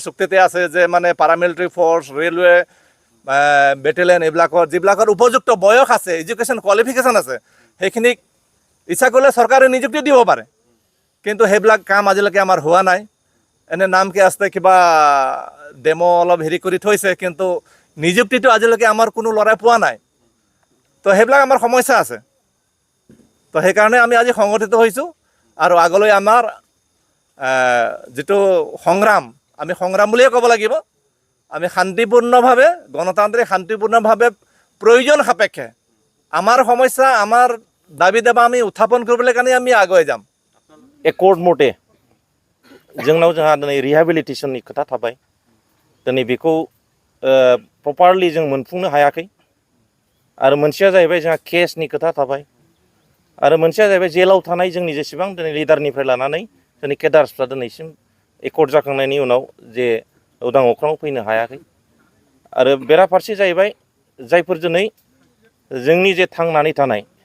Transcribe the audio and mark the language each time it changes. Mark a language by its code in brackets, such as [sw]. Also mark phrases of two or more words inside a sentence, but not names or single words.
[as] চুক্তিতে আছে যে মানে [en] paramilitary force [as] ৰেলৱে বেটেলিয়ন এইবিলাকৰ যিবিলাকৰ উপযুক্ত বয়স আছে [en] education qualification [as] আছে সেইখিনিক ইচ্ছা কৰিলে চৰকাৰে নিযুক্তি দিব পাৰে কিন্তু সেইবিলাক কাম আজিলৈকে আমাৰ হোৱা নাই এনে নামকে আছে কিবা ডেমো অলপ হেৰি কৰি থৈছে কিন্তু নিযুক্তিটো আজিলৈকে আমাৰ কোনো ল'ৰাই পোৱা নাই তো সেইবিলাক আমাৰ সমস্যা আছে তো সেইকাৰণে আমি আজি সংগঠিত হৈছোঁ আৰু আগলৈ আমাৰ যিটো সংগ্ৰাম আমি সংগ্ৰাম বুলিয়ে ক'ব লাগিব আমি শান্তিপূৰ্ণভাৱে গণতান্ত্ৰিক শান্তিপূৰ্ণভাৱে প্ৰয়োজন সাপেক্ষে আমাৰ সমস্যা আমাৰ দাবী দাবা আমি উত্থাপন কৰিবলৈ কাৰণে আমি আগুৱাই যাম [brx] एकर्ड मथे जोंनाव जोंहा दिनै रिहेबिलिटेशननि खोथा थाबाय दिनै बेखौ प्रपारलि जों मोनफुंनो हायाखै आरो मोनसेया जाहैबाय जोंहा केसनि खोथा थाबाय आरो मोनसेया जाहैबाय जेलाव थानाय जोंनि जेसेबां दिनै लिडारनिफ्राय लानानै जोंनि केडार्सफ्रा दिनैसिम एकर्ड जाखांनायनि उनाव जे उदां अख्राङाव फैनो हायाखै आरो बेराफारसे जाहैबाय जायफोर दिनै जोंनि जे थांनानै थानाय